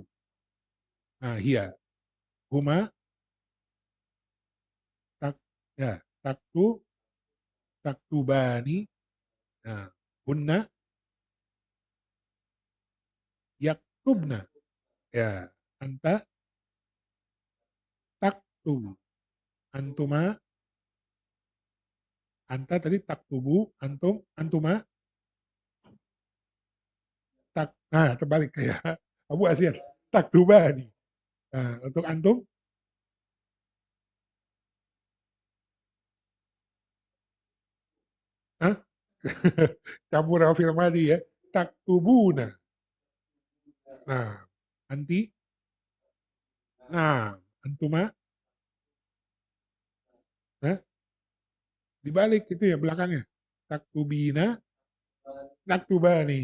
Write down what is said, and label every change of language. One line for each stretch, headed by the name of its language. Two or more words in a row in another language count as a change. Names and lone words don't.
Arabic: Nah, iya, هما تك يا تكتو تكتبان. Nah, هن يكتبن.
Indonesian: Ya,
Arabic: أنت تكتب. أنتما أنت تكتب أنتم أنتما,
Indonesian: nah, terbalik kayak Abu Asyad,
Arabic: taktubani.
Indonesian: Nah, untuk antum, Hah? Campur afirmasi ya,
Arabic: تكتبون.
Indonesian: Nah, anti, nah, antuma, nah, dibalik itu ya belakangnya.
Arabic: تكتبين نكتبان.